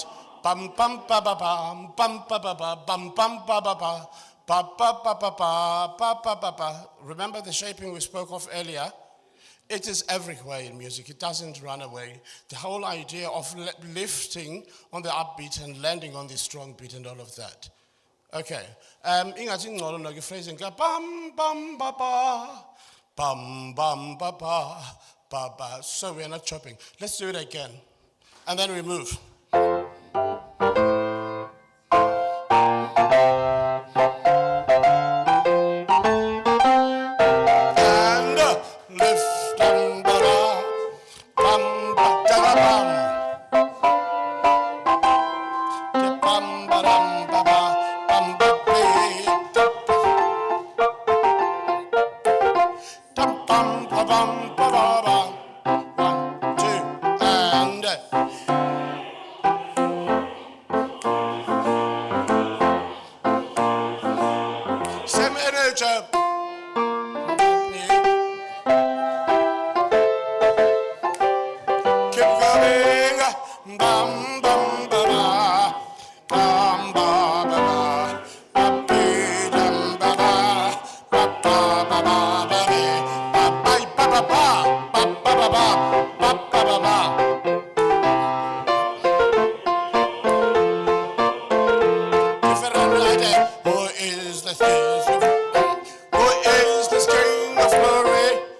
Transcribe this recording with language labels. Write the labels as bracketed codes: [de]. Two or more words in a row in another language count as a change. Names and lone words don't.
[en] Bum bum ba ba bum bum ba ba ba bum bum ba ba ba ba ba ba ba ba ba ba ba ba. Remember the shaping we spoke of earlier? It is everywhere in music. It doesn't run away. The whole idea of lifting on the upbeat and landing on the strong beat and all of that. Okay. [xh] Ingathi ngcono no phrasing ka bum bum ba ba bum bum ba ba ba ba. [en] So we're not chopping. Let's do it again. And then we move. And lift and ba bum ba da bum. Bum ba dum ba ba bum ba be dum bum ba bum ba ba ba. 1, 2, and same energy. Keep going. Bum bum ba ba. Bum ba ba ba. Ba be dum ba ba. Ba ba ba ba ba be. Ba ba ba ba ba. Ba ba ba ba. Ba ba ba ba. Different idea. Who is the king? Who is this King of glory?